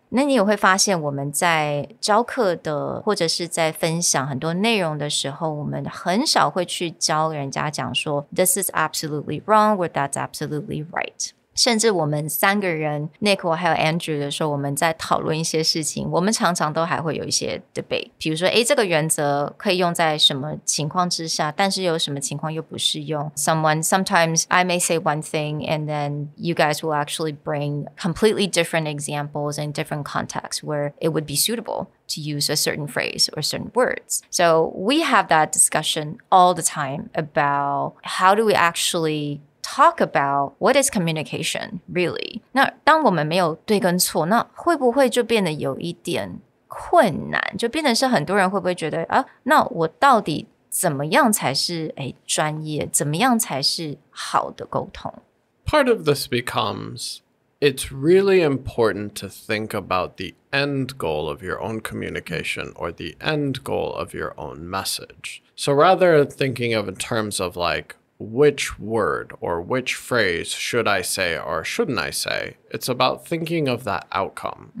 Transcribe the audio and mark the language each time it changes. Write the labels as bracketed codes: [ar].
[zh] 那你也会发现我们在教课的或者是在分享很多内容的时候，我们很少会去教人家讲说 [en] This is absolutely wrong or that's absolutely right。 [zh] 甚至我们3个人 Nick 我还有 Andrew 的时候，我们在讨论一些事情，我们常常都还会有一些 debate， 比如说这个原则可以用在什么情况之下，但是有什么情况又不适用。 [en] Sometimes I may say one thing and then you guys will actually bring completely different examples and different contexts where it would be suitable to use a certain phrase or certain words. So we have that discussion all the time about how do we actually talk about what is communication really。 [zh] 那当我们没有对跟错，那会不会就变得有一点困难，就变成是很多人会不会觉得那我到底怎么样才是专业，怎么样才是好的沟通？ [en] Part of this becomes it's really important to think about the end goal of your own communication or the end goal of your own message. So rather than thinking of in terms of like which word or which phrase should I say or shouldn't I say, it's about thinking of that outcome.